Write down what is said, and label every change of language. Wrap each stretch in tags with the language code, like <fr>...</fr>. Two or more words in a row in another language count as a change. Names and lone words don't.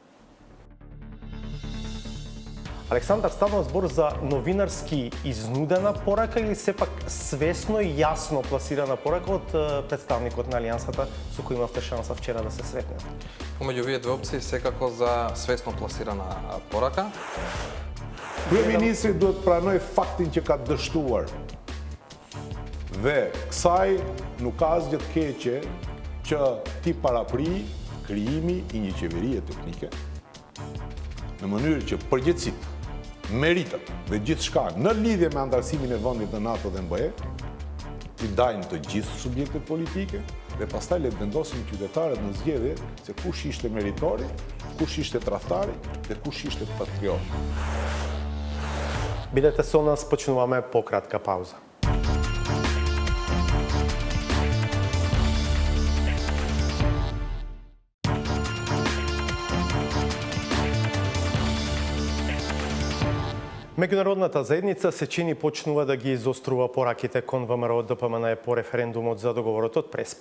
<mk>Александар, станува збор за новинарски изнудена порака или сепак свесно и јасно пласирана порака од представникот на Алијансата со кој имавте шанса вчера да се сретнете? Помеѓу овие две опции секако за свесно пласирана порака.</mk> <sq>Kryeministri duhet pranoj faktin që ka dështuar. Dhe kësaj nuk ka asgjë të keqe që ti parapri krijimi i një qeverie teknike në mënyrë që përgjegjësitë, meritat dhe gjithçka në lidhje me antarësimin e vendit në NATO dhe MBE ti dajnë të gjithë subjektet politike dhe pastaj le të vendosin qytetarët në zgjedhje se kush ishte meritori, kush ishte tradhtari dhe kush ishte patriot.</sq> <mk>Бидете со нас, почнуваме по кратка пауза. Меѓународната заедница се чини почнува да ги изострува пораките кон ВМРО ДПМН по референдумот за договорот од Преспа.</mk>